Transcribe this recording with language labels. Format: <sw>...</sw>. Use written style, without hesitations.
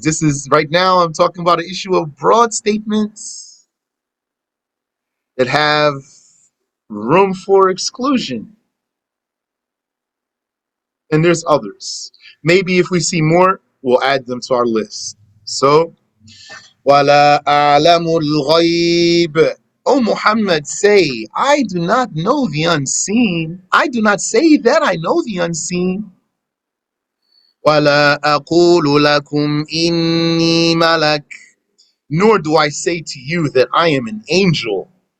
<en>This is, right now, I'm talking about an issue of broad statements that have room for exclusion. And there's others. Maybe if we see more, we'll add them to our list. So,</en> <ar>وَلَا أَعْلَمُ الْغَيْبِ.</ar> <en>O Muhammad, say, I do not know the unseen. I do not say that I know the unseen.</en> <ar>وَلَا أَقُولُ لَكُمْ إِنِّي مَلَكٌ.</ar> <en>Nor do I say to you that I am an angel.</en>